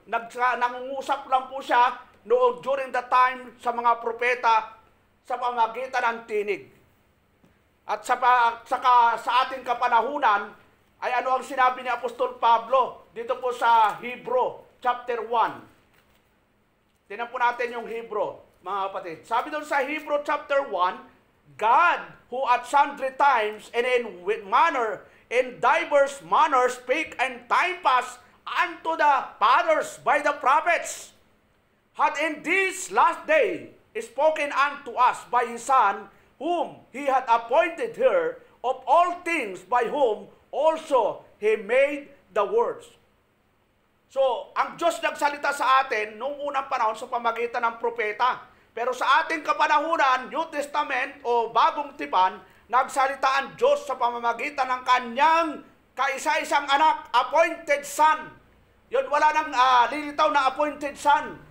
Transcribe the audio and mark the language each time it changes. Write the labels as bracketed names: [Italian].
[Filipino] Nangungusap lang po siya noong [English] during the time [Filipino] sa mga propeta sa pamagitan ng tinig. At saka sa ating kapanahunan ay ano ang sinabi ni Apostol Pablo dito po sa Hebrew chapter 1. Tingnan po natin yung Hebrew, mga kapatid. Sabi doon sa Hebrew chapter 1, [English] God, who at sundry times and in diverse manner spake and time past unto the fathers by the prophets, had in this last day spoken unto us by His Son, whom He had appointed her of all things, by whom also He made the worlds. [Filipino] So, ang Diyos nagsalita sa atin noong unang panahon sa pamagitan ng propeta. Pero sa ating kapanahunan, New Testament o Bagong Tipan, nagsalita ang Diyos sa pamamagitan ng kanyang kaisa-isang anak, appointed Son. Yun, wala nang lilitaw na appointed Son.